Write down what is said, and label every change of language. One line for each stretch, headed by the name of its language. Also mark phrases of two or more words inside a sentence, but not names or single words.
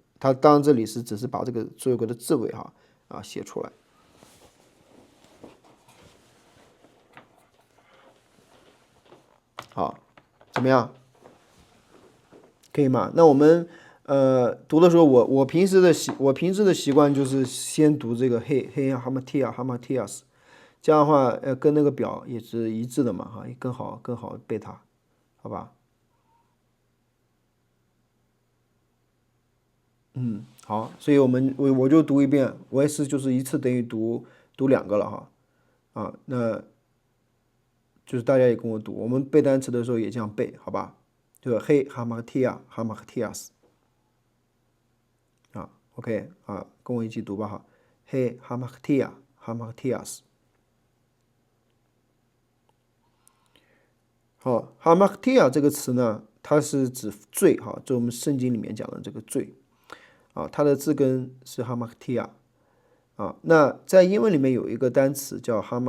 Chinese: 它当然这里只是把这个所有格的字尾写出来。好，怎么样？可以吗？那我们读的时候，我平时的习惯就是先读这个
Greek: ἡ ἁμαρτία ἁμαρτίας.
Chinese: 这样的话，跟那个表也是一致的嘛，也更好背它，好吧？好，所以我就读一遍，我也是就是一次等于读2个了哈，那就是大家也跟我读，我们背单词的时候也这样背，好吧？就是
Greek: ἡ ἁμαρτία ἁμαρτίας
Chinese: OK 跟我一起读吧哈
Greek: ἡ ἁμαρτία ἁμαρτίας.
Chinese: 好 hamartia 这个词呢，它是指罪哈，就我们圣经里面讲的这个罪它的字根是 hamartia 那在英文里面有一个单词叫